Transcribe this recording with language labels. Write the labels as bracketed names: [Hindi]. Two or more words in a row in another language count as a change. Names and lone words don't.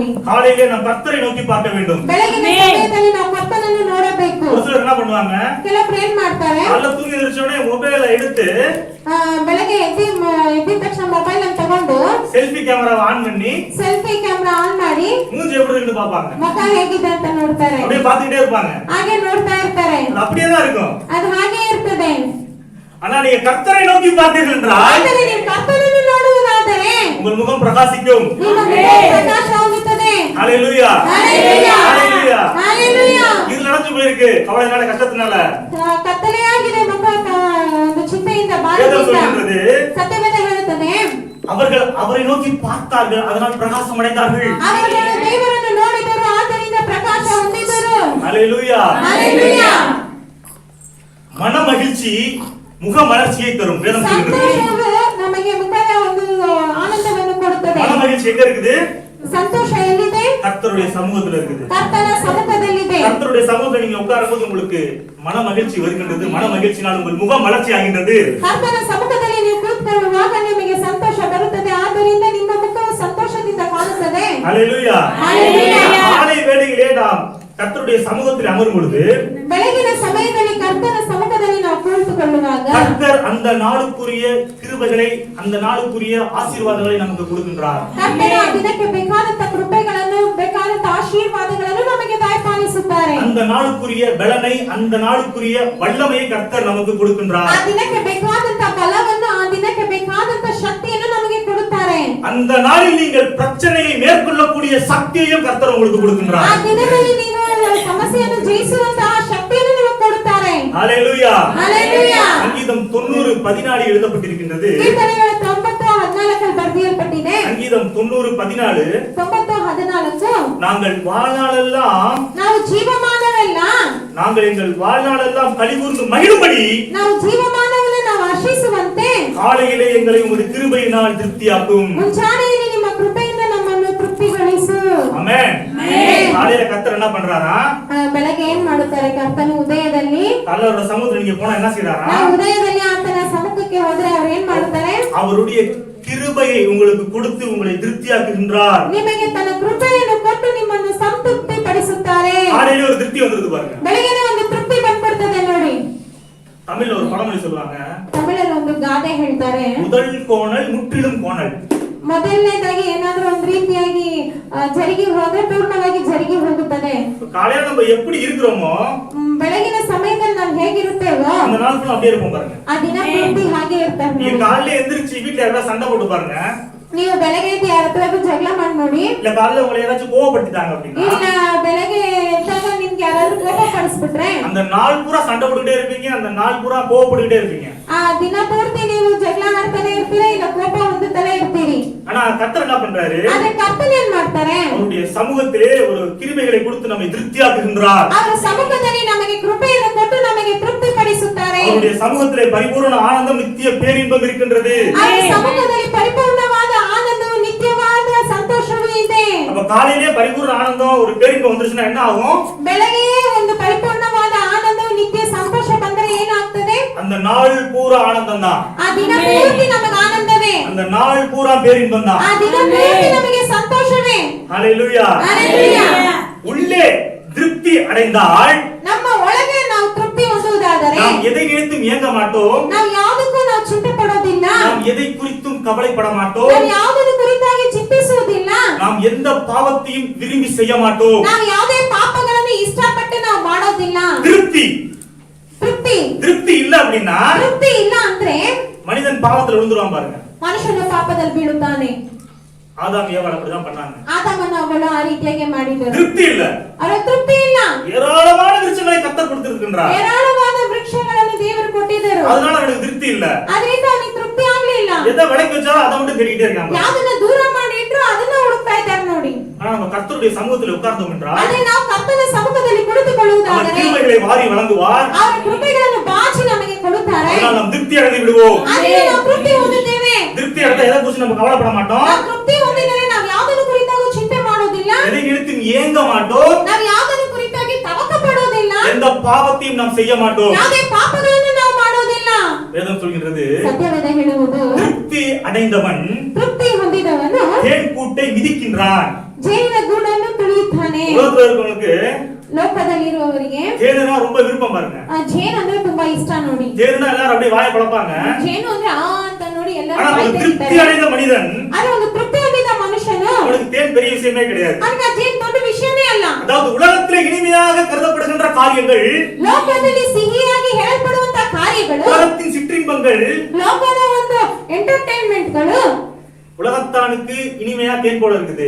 [Tamil] காலையிலே நாம் கர்த்தரை நோக்கி பார்க்க வேண்டும். [Kannada] ಬೆಳಗಿನ ಸಮಯದಲ್ಲಿ ನಾವು ಕರ್ತನನ್ನು ನೋಡಬೇಕು. [Tamil] ஒரு சிலர் என்ன பண்ணுவாங்க? [Kannada] ಕೆಲವರು ಏನ್ ಮಾಡ್ತಾರೆ? [Tamil] காலைல தூங்கி எந்திரிச்சோடனே ಮೊಬೈಲ್ எடுத்து [Kannada] ಬೆಳಗ್ಗೆ ಎದ್ದ ತಕ್ಷಣ ಮೊಬೈಲ್ ಅನ್ನು ತಗೊಂಡು [Tamil] செல்ஃபி கேமராவை ஆன் பண்ணி [Kannada] ಸೆಲ್ಫಿ ಕ್ಯಾಮೆರಾ ಆನ್ ಮಾಡಿ [Tamil] மூஞ்சி எப்படி இருக்குன்னு பாப்பாங்க. [Kannada] ಮುಖ ಹೇಗಿದೆ ಅಂತ ನೋಡ್ತಾರೆ. [Tamil] அப்படியே பார்த்துக்கிட்டே இருப்பாங்க. [Kannada] ಹಾಗೆ ನೋಡ್ತಾ ಇರ್ತಾರೆ. [Tamil] அது அப்படியே தான் இருக்கும். [Kannada] ಅದು ಹಾಗೆ ಇರ್ತದೆ. [Tamil] ஆனா நீங்க கர்த்தரை நோக்கி பார்த்தீர்கள் என்றால் [Kannada] ಆದರೆ ನೀವು ಕರ್ತನನ್ನು ನೋಡುವುದಾದರೆ [Tamil] உங்கள் முகம் பிரகாசிக்கும். [Kannada] ನಿಮ್ಮ ಮುಖ ಪ್ರಕಾಶವಾಗುತ್ತದೆ. [Tamil] ஹalleluya. ஹalleluya. ஹalleluya. ஹalleluya. இது நடந்து போயிருக்கு கவலைனால கஷ்டத்தினால. [Kannada] ಕತ್ತಲೆಯಾಗಿದೆ ಮುಖ ಒಂದು ಚಿಂತೆಯಿಂದ [Tamil] வேதம் [Kannada] ಬಾಧೆಯಿಂದ. [Tamil] சொல்கிறது [Kannada] ಸತ್ಯವೇದ ಹೇಳುತ್ತದೆ [Tamil] அவர்கள் அவரை நோக்கி பார்த்தார்கள் அதனால் பிரகாசம் அடைந்தார்கள். [Kannada] ಅವர்கள் ದೇವರನ್ನು ನೋಡಿದರು, ಆದ್ದರಿಂದ ಪ್ರಕಾಶ ಹೊಂದಿದರು. [Tamil] ஹalleluya. ஹalleluya. மன மகிழ்ச்சி முக மலர்ச்சியை தரும். வேதம் சொல்கிறது [Kannada] ಸಂತೋಷವು ನಮಗೆ ಮುಖದ ಒಂದು ಆನಂದವನ್ನು ಕೊಡುತ್ತದೆ. [Tamil] மன மகிழ்ச்சி எங்க இருக்குது? [Kannada] ಸಂತೋಷ ಎಲ್ಲಿದೆ? [Tamil] கர்த்தருடைய சமூகத்துல இருக்குது. [Kannada] ಕರ್ತನ ಸಮ್ಮುಖದಲ್ಲಿದೆ. [Tamil] கர்த்தருடைய சமூகத்துல நீங்க உட்காரும்போது உங்களுக்கு மன மகிழ்ச்சி வருகின்றது. மன மகிழ்ச்சினால் உங்கள் முகம் மலர்ச்சி ஆகின்றது. [Kannada] ಕರ್ತನ ಸಮ್ಮುಖದಲ್ಲಿ ನೀವು ಕೂತ್ಕೊಳ್ಳುವಾಗ ನಿಮಗೆ ಸಂತೋಷ ಬರುತ್ತದೆ, ಆದ್ದರಿಂದ ನಿಮ್ಮ ಮುಖವು ಸಂತೋಷದಿಂದ ಕಾಣುತ್ತದೆ. [Tamil] ஹalleluya. ஹalleluya. காலை வேளையிலே நாம் கர்த்தருடைய சமூகத்தில் அமரும் பொழுது [Kannada] ಬೆಳಗಿನ ಸಮಯದಲ್ಲಿ ಕರ್ತನ ಸಮ್ಮುಖದಲ್ಲಿ ನಾವು ಕುಳಿತುಕೊಳ್ಳುವಾಗ [Tamil] கர்த்தர் அந்த நாளுக்குரிய கிருபைகளை அந்த நாளுக்குரிய ஆசீர்வாதங்களை நமக்கு கொடுக்கின்றார். [Kannada] ಕರ್ತನ ಆ ದಿನಕ್ಕೆ ಬೇಕಾದಂತ ಕೃಪೆಗಳನ್ನು, ಬೇಕಾದಂತ ಆಶೀರ್ವಾದಗಳನ್ನು ನಮಗೆ ದಯಪಾಲಿಸುತ್ತಾರೆ. [Tamil] அந்த நாளுக்குரிய பலனை அந்த நாளுக்குரிய வல்லமையை கர்த்தர் நமக்கு கொடுக்கின்றார். [Kannada] ಆ ದಿನಕ್ಕೆ ಬೇಕಾದಂತ ಬಲವನ್ನು, ಆ ದಿನಕ್ಕೆ ಬೇಕಾದಂತ ಶಕ್ತಿಯನ್ನು ನಮಗೆ ಕೊಡುತ್ತಾರೆ. [Tamil] அந்த நாளில் நீங்கள் பிரச்சனையை மேற்கொள்ளக்கூடிய சக்தியையும் கர்த்தர் உங்களுக்கு [Kannada] ಆ [Tamil] கொடுக்கின்றார். [Kannada] ದಿನದಲ್ಲಿ ನೀವು ಸಮಸ್ಯೆಯನ್ನು ಜಯಿಸುವಂತಹ ಶಕ್ತಿಯನ್ನು ನಿಮಗೆ ಕೊಡುತ್ತಾರೆ. [Tamil] ஹalleluya. ஹalleluya. சங்கீதம் 90:14 எழுதப்பட்டிருக்கின்றது. [Kannada] ಕೀರ್ತನೆಗಳು 90:14 ಬರೆದಿರಲ್ಪಟ್ಟಿದೆ. [Tamil] சங்கீதம் 90:14 90:14 நாங்கள் வாழ்நாளெல்லாம் [Kannada] ನಾವು ಜೀವಮಾನವೆಲ್ಲ [Tamil] நாங்கள் எங்கள் வாழ்நாளெல்லாம் கலிகூர்ந்து மகிழும்படி [Kannada] ನಾವು ಜೀವಮಾನವನ್ನು ನಾವು ಹರ್ಷಿಸುವಂತೆ [Tamil] காலையிலே எங்களை உமது கிருபையினால் திருப்தியாக்கும். [Kannada] ಮುಂಚಾನೆಯಲ್ಲಿ ನಿಮ್ಮ ಕೃಪೆಯಿಂದ ನಮ್ಮನ್ನು ತೃಪ್ತಿಗೊಳಿಸು. [Tamil] ஆமென். காலையில கர்த்தர் என்ன பண்றாரா? [Kannada] ಬೆಳಗ್ಗೆ ಏನ್ ಮಾಡುತ್ತಾರೆ? ಕರ್ತನ ಉದಯದಲ್ಲಿ [Tamil] கர்த்தரோட சமூகத்துல நீங்க போனா என்ன செய்றாரா? [Kannada] ನಾವು ಉದಯದಲ್ಲಿ ಆತನ ಸಮ್ಮುಖಕ್ಕೆ ಹೋದ್ರೆ ಅವರು ಏನ್ ಮಾಡುತ್ತಾರೆ? [Tamil] அவருடைய கிருபையை உங்களுக்கு கொடுத்து உங்களை திருப்தியாக்குகின்றார். [Kannada] ನಿಮಗೆ ತನ್ನ ಕೃಪೆಯನ್ನು ಕೊಟ್ಟು ನಿಮ್ಮನ್ನು ಸಂತೃಪ್ತಿ ಪಡಿಸುತ್ತಾರೆ. [Tamil] காலையில ஒரு திருப்தி வந்துருது பாருங்க. [Kannada] ಬೆಳಗ್ಗೆ ಒಂದು ತೃಪ್ತಿ ಬಂದ್ಬಿಡ್ತದೆ ನೋಡಿ. [Tamil] தமிழ்ல ஒரு பழமொழி சொல்லுவாங்க, [Kannada] ತಮಿಳಲ್ಲಿ ಒಂದು ಗಾದೆ ಹೇಳ್ತಾರೆ, [Tamil] முதல் கோணல் முற்றிலும் கோணல். [Kannada] ಮೊದಲನೇದಾಗಿ ಏನಾದ್ರೂ ಒಂದ್ ರೀತಿಯಾಗಿ ಜರುಗಿ ಹೋದ್ರೆ ಪೂರ್ಣವಾಗಿ ಜರುಗಿ ಹೋಗುತ್ತದೆ. [Tamil] காலையில நம்ம எப்படி இருக்கிறோமோ [Kannada] ಬೆಳಗಿನ ಸಮಯದಲ್ಲಿ ನಾವು ಹೇಗಿರುತ್ತೇವೋ [Tamil] அந்த நாள் ஃபுல்லா அப்படியே இருப்போம் பாருங்க. [Kannada] ಆ ದಿನ ಪೂರ್ತಿ ಹಾಗೆ ಇರ್ತಾರೆ. [Tamil] நீங்க காலையில எந்திரிச்சு வீட்ல யாராவது சண்டை போட்டு பாருங்க. [Kannada] ನೀವು ಬೆಳಗ್ಗೆ ಎದ್ದು ಯಾರ ಹತ್ರ ಜಗಳ ಮಾಡಿ ನೋಡಿ. [Tamil] இல்ல காலையில உங்களை யாராச்சும் கோவப்படுத்திட்டாங்க அப்படின்னா [Kannada] ಇಲ್ಲ ಬೆಳಗ್ಗೆ ಎದ್ದಾಗ ನಿಮ್ಗೆ ಯಾರಾದ್ರೂ ಕೋಪ ಪಡಿಸ್ಬಿಟ್ರೆ [Tamil] அந்த நாள் பூரா சண்டை போட்டுக்கிட்டே இருப்பீங்க, அந்த நாள் பூரா கோவப்பட்டுக்கிட்டே இருப்பீங்க. [Kannada] ಆ ದಿನ ಪೂರ್ತಿ ನೀವು ಜಗಳ ಆಡ್ತಾನೆ ಇರ್ತೀರಾ, ಇಲ್ಲ ಕೋಪ ಹೊಂದುತ್ತಲೇ ಇರ್ತೀರಿ. [Tamil] ஆனா கர்த்தர் என்ன பண்றாரு? [Kannada] ಆದ್ರೆ ಕರ್ತನ ಏನ್ ಮಾಡ್ತಾರೆ? [Tamil] அவருடைய சமூகத்திலே ஒரு கிருபைகளை கொடுத்து நம்மை திருப்தியாக்குகின்றார். [Kannada] ಅವರ ಸಮ್ಮುಖದಲ್ಲಿ ನಮಗೆ ಕೃಪೆಯನ್ನು ಕೊಟ್ಟು ನಮಗೆ ತೃಪ್ತಿ ಪಡಿಸುತ್ತಾರೆ. [Tamil] அவருடைய சமூகத்திலே பரிபூரண ஆனந்தம், நித்திய பேரின்பம் இருக்கின்றது. [Kannada] ಅವರ ಸಮ್ಮುಖದಲ್ಲಿ ಪರಿಪೂರ್ಣವಾದ ಆನಂದವು, ನಿತ್ಯವಾದ ಸಂತೋಷವೂ ಇದೆ. [Tamil] அப்ப காலையிலே பரிபூரண ஆனந்தம் ஒரு பேரின்பம் வந்துருச்சுன்னா என்ன ஆகும்? [Kannada] ಬೆಳಗ್ಗೆ ಒಂದು ಪರಿಪೂರ್ಣವಾದ ಆನಂದವು, ನಿತ್ಯ ಸಂತೋಷ ಬಂದರೆ ಏನಾಗ್ತದೆ? [Tamil] அந்த நாள் பூரா ஆனந்தம் தான். [Kannada] ಆ ದಿನ ಪೂರ್ತಿ ನಮಗೆ ಆನಂದವೇ. [Tamil] அந்த நாள் பூரா பேரின்பம் தான். [Kannada] ಆ ದಿನ ಪೂರ್ತಿ ನಮಗೆ ಸಂತೋಷವೇ. [Tamil] ஹalleluya. ஹalleluya. உள்ளே திருப்தி அடைந்தால் [Kannada] ನಮ್ಮ ಒಳಗೆ ನಾವು ತೃಪ್ತಿ ಹೊಂದುವುದಾದರೆ [Tamil] நினைத்தும் ஏங்க மாட்டோம். [Kannada] ನಾವು ಯಾವುದಕ್ಕೂ ನಾವು ಚಿಂತೆ ಪಡೋದಿಲ್ಲ. [Tamil] நாம் எதை குறித்தும் கவலைப்பட மாட்டோம். [Kannada] ನಾವು ಯಾವುದನ್ನು ಕುರಿತಾಗಿ ಚಿಂತಿಸುವುದಿಲ್ಲ. [Tamil] நாம் எந்த பாவத்தையும் விரும்பி செய்ய மாட்டோம். [Kannada] ನಾವು ಯಾವುದೇ ಪಾಪಗಳನ್ನು ಇಷ್ಟಪಟ್ಟು ನಾವು ಮಾಡೋದಿಲ್ಲ. [Tamil] திருப்தி [Kannada] ತೃಪ್ತಿ [Tamil] இல்ல அப்படின்னா [Kannada] ತೃಪ್ತಿ ಇಲ್ಲ ಅಂದ್ರೆ [Tamil] மனிதன் பாவத்துல விழுந்துருவான் பாருங்க. [Kannada] ಮನುಷ್ಯನು ಪಾಪದಲ್ಲಿ ಬೀಳುತ್ತಾನೆ. [Tamil] ஆதாம் ஏவாள் அப்படிதான் பண்ணாங்க. [Kannada] ಆದಾಮನ ಅವಳು ಆ ರೀತಿಯಾಗಿ ಮಾಡಿದರು. [Tamil] திருப்தி இல்ல. [Kannada] ಅವರ ತೃಪ್ತಿ ಇಲ್ಲ. [Tamil] ஏராளமான விருட்சங்களை கர்த்தர் கொடுத்திருக்கின்றார். [Kannada] ಏರಾಳವಾದ ವೃಕ್ಷಗಳನ್ನು ದೇವರು ಕೊಟ್ಟಿದ್ದರು. [Tamil] அதனால அவனுக்கு திருப்தி இல்ல. [Kannada] ಅದರಿಂದ ಅವನಿಗೆ ತೃಪ್ತಿ ಆಗ್ಲಿಲ್ಲ. [Tamil] எதை விளக்கி வச்சாலும் அதை மட்டும் தேடிட்டே இருக்காங்க. [Kannada] ಯಾವ್ದನ್ನ ದೂರ ಮಾಡಿ ಇಟ್ರು ಅದನ್ನ ಹುಡುಕ್ತಾ ಇದ್ದಾರೆ ನೋಡಿ. [Tamil] ஆனா நம்ம கர்த்தருடைய சமூகத்தில் உட்கார்ந்தோம் என்றால் [Kannada] ಆದ್ರೆ ನಾವು ಕರ್ತನ ಸಮ್ಮುಖದಲ್ಲಿ ಕುಳಿತುಕೊಳ್ಳುವುದಾದರೆ [Tamil] கிருபைகளை வாரி வழங்குவார். [Kannada] ಅವರ ಕೃಪೆಗಳನ್ನು ಬಾಚಿ ನಮಗೆ ಕೊಡುತ್ತಾರೆ. [Tamil] அதனால நாம் திருப்தி அடைந்து விடுவோம். [Kannada] ಅದರಿಂದ ನಾವು ತೃಪ್ತಿ ಹೊಂದುತ್ತೇವೆ. [Tamil] திருப்தி அடைந்த எதை குறித்து நம்ம கவலைப்பட மாட்டோம். [Kannada] ನಾವು ತೃಪ್ತಿ ಹೊಂದಿದರೆ ನಾವು ಯಾವುದನ್ನು ಕುರಿತಾಗೂ ಚಿಂತೆ ಮಾಡೋದಿಲ್ಲ. [Tamil] எதை நினைத்தும் ஏங்க மாட்டோம். [Kannada] ನಾವು ಯಾವುದನ್ನು ಕುರಿತಾಗಿ ತವಕ ಪಡೋದಿಲ್ಲ. [Tamil] எந்த பாவத்தையும் நாம் செய்ய மாட்டோம். [Kannada] ಯಾವುದೇ ಪಾಪಗಳನ್ನು ನಾವು ಮಾಡೋದಿಲ್ಲ. [Tamil] வேதம் சொல்கிறது [Kannada] ಸತ್ಯವೇದ ಹೇಳುವುದು [Tamil] திருப்தி அடைந்தவன் [Kannada] ತೃಪ್ತಿ ಹೊಂದಿದವನು [Tamil] தேன் கூட்டை மிதிக்கின்றான். [Kannada] ಜೇನಿನ ಗೂಡನ್ನು ತುಳಿಯುತ್ತಾನೆ. [Tamil] உலகத்துல இருக்கவங்களுக்கு [Kannada] ಲೋಕದಲ್ಲಿರುವವರಿಗೆ [Tamil] தேனுனா ரொம்ப விருப்பம் பாருங்க. [Kannada] ಜೇನು ಅಂದ್ರೆ ತುಂಬಾ ಇಷ್ಟ ನೋಡಿ. [Tamil] தேனுனா எல்லாரும் அப்படியே வாயை பழப்பாங்க. [Kannada] ಜೇನು ಅಂದ್ರೆ ಆ ಅಂತ ನೋಡಿ ಎಲ್ಲರೂ [Tamil] ஆனா [Kannada] ಬಾಯಿ [Tamil] ஒரு திருப்தி [Kannada] ತೆಗಿತಾರೆ. [Tamil] அடைந்த மனிதன் [Kannada] ಆದ್ರೆ ಒಂದು ತೃಪ್ತಿ ಹೊಂದಿದ ಮನುಷ್ಯನು [Tamil] அவனுக்கு தேன் பெரிய விஷயமே கிடையாது. [Kannada] ಅವನಿಗೆ ಆ ಜೇನು ದೊಡ್ಡ ವಿಷಯನೇ ಅಲ್ಲ. [Tamil] அதாவது உலகத்திலே இனிமையாக கருதப்படுகின்ற காரியங்கள், [Kannada] ಲೋಕದಲ್ಲಿ ಸಿಹಿಯಾಗಿ ಹೇಳಲ್ಪಡುವಂತ ಕಾರ್ಯಗಳು, [Tamil] உலகத்தின் சிற்றின்பங்கள், [Kannada] ಲೋಕದ ಒಂದು ಎಂಟರ್ಟೈನ್ಮೆಂಟ್ಗಳು [Tamil] உலகத்தானுக்கு இனிமையா தேன் போல இருக்குது.